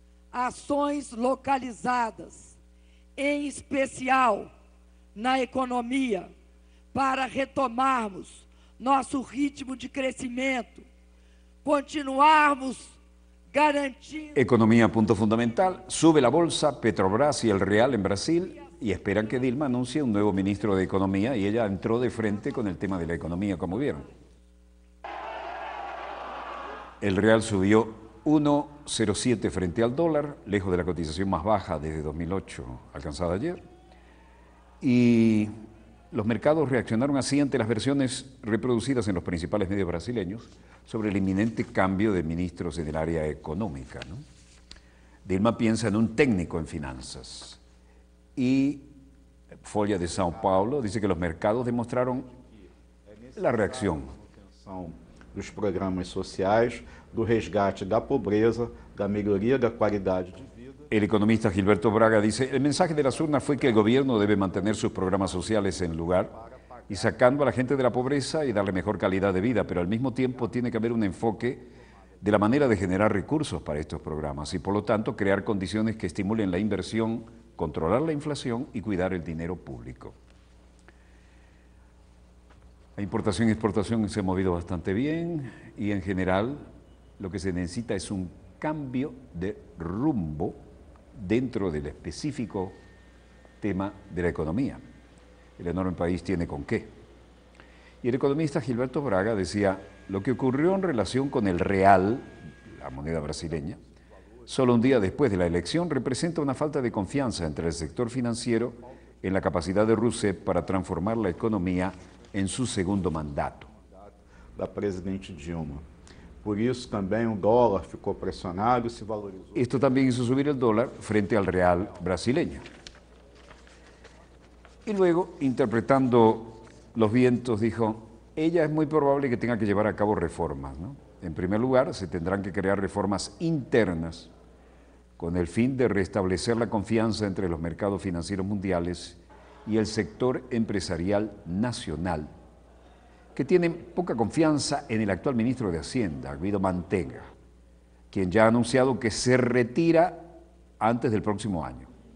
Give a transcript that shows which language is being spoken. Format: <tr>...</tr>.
<pt>Ações localizadas, em especial na economia, para retomarmos nosso ritmo de crescimento, continuarmos garantindo...</pt> <es>Economía, punto fundamental. Sube la bolsa, Petrobras y el Real en Brasil, y esperan que Dilma anuncie un nuevo ministro de Economía, y ella entró de frente con el tema de la economía, como vieron. El Real subió 1,07 frente al dólar, lejos de la cotización más baja desde 2008, alcanzada ayer. Y los mercados reaccionaron así ante las versiones reproducidas en los principales medios brasileños sobre el inminente cambio de ministros en el área económica, ¿no? Dilma piensa en un técnico en finanzas. Y Folha de São Paulo dice que los mercados demostraron la reacción.</es> <pt>Dos programas sociais, do resgate da pobreza, da melhoria da qualidade de vida.</pt> <es>El economista Gilberto Braga dice, el mensaje de las urnas fue que el gobierno debe mantener sus programas sociales en lugar y sacando a la gente de la pobreza y darle mejor calidad de vida, pero al mismo tiempo tiene que haber un enfoque de la manera de generar recursos para estos programas y por lo tanto crear condiciones que estimulen la inversión, controlar la inflación y cuidar el dinero público. La importación y exportación se ha movido bastante bien y en general lo que se necesita es un cambio de rumbo dentro del específico tema de la economía. El enorme país tiene con qué. Y el economista Gilberto Braga decía, lo que ocurrió en relación con el real, la moneda brasileña, solo un día después de la elección representa una falta de confianza entre el sector financiero en la capacidad de Rousseff para transformar la economía en su segundo mandato.</es> <pt>Da presidente Dilma. Por isso também o dólar ficou pressionado e se valorizou.</pt> <es>Esto también hizo subir el dólar frente al real brasileño. Y luego, interpretando los vientos, dijo, ella es muy probable que tenga que llevar a cabo reformas, ¿no? En primer lugar, se tendrán que crear reformas internas con el fin de restablecer la confianza entre los mercados financieros mundiales y el sector empresarial nacional, que tienen poca confianza en el actual ministro de Hacienda, Guido Mantega, quien ya ha anunciado que se retira antes del próximo año.</es>